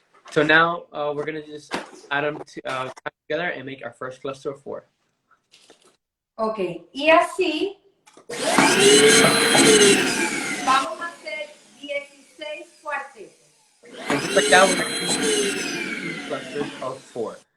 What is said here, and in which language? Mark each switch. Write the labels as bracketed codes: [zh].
[en] So now we're going to just add them together and make our first cluster of 4. [es] Ok, y así vamos a hacer 16 cuartetos. [en] And just like that, we're going to do 16 clusters of 4.